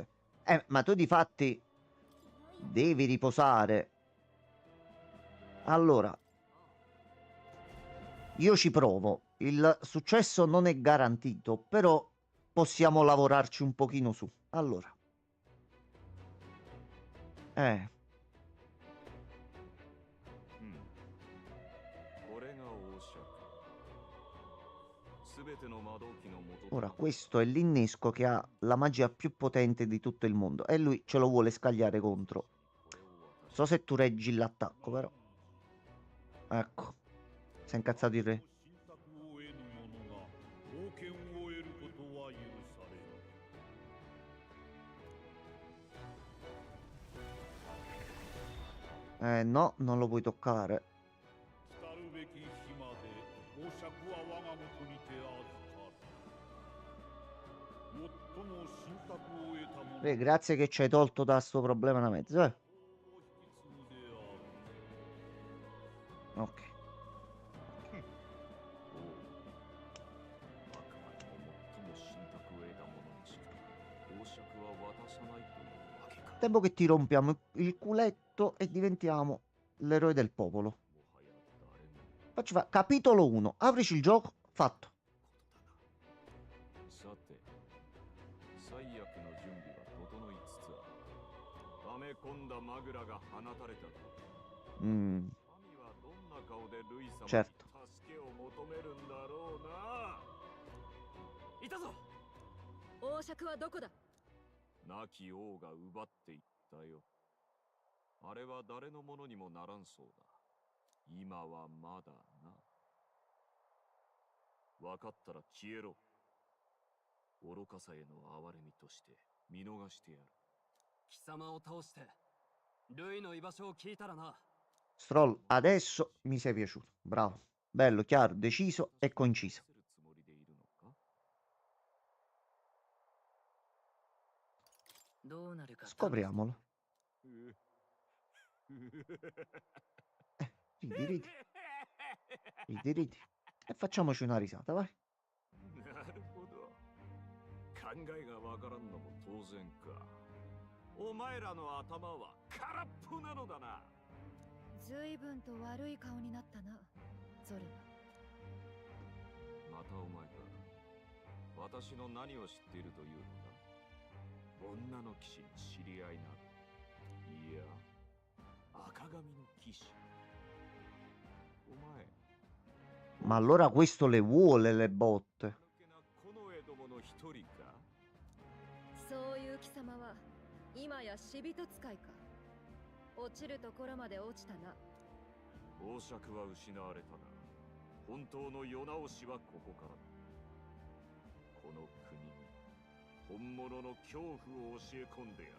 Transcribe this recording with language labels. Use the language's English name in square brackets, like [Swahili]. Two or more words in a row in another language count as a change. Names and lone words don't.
[Italian] Ma tu di fatti devi riposare. Allora, io ci provo. Il successo non è garantito, però possiamo lavorarci un pochino su. Allora. [Japanese] これが王爵。すべての魔導機の元と [Italian] Ora, questo è l'innesco che ha la magia più potente di tutto il mondo. E lui ce lo vuole scagliare contro. [Japanese] これを渡し [Italian] So se tu reggi l'attacco, però. Ecco. Si è incazzato il re. [Japanese] 信託を得ぬ者が冒険を得ることは許されぬ。 No, non lo puoi toccare. 来るべき日まで王爵は我が元にて預かる。最も信託を得た者 [Italian] Re, grazie che ci hai tolto da sto problema da mezzo, [Japanese] を引き継ぐである。 [Italian] Ok. [Japanese] あくまでも最も信託を得た者にしか王爵は渡さないというわけか。 [Italian] Tempo che ti rompiamo il culetto e diventiamo l'eroe del popolo. [Japanese] もはや誰も [Italian] Facci fa capitolo 1. Aprici il gioco. Fatto. [Japanese] さて最悪の準備が整いつつある。溜め込んだマグラが放たれたと。 Mm, 神はどんな顔でルイ様に [Italian] certo. [Japanese] 助けを求めるんだろうな。いたぞ王爵はどこだ亡き王が奪っていったよ。あれは誰のものにもならんそうだ。今はまだな。分かったら消えろ。愚かさへの憐れみとして見逃してやる。貴様を倒してルイの居場所を聞いたらな。 [Italian] Stroll, adesso mi sei piaciuto. Bravo. Bello, chiaro, deciso e conciso. [Japanese] するつもりでいるのか？どうなるか [Italian] Scopriamolo. Ridi, ridi. Ridi, ridi. E facciamoci una risata, vai. [Japanese] なるほど。考えがわからんのも当然か。お前らの頭は空っぽなのだな。随分と悪い顔になったな、ゾルまたお前か。私の何を知っているというのだ。女の騎士に知り合いなど。いや、赤髪の騎士。お前。 [Italian] Ma allora questo le vuole le botte. [Japanese] この江戸の一人か。そういう貴様は今や死人使いか。落ちるところまで落ちたな。王爵は失われたな。本当の世直しはここからだ。この国に本物の恐怖を教え込んでやる。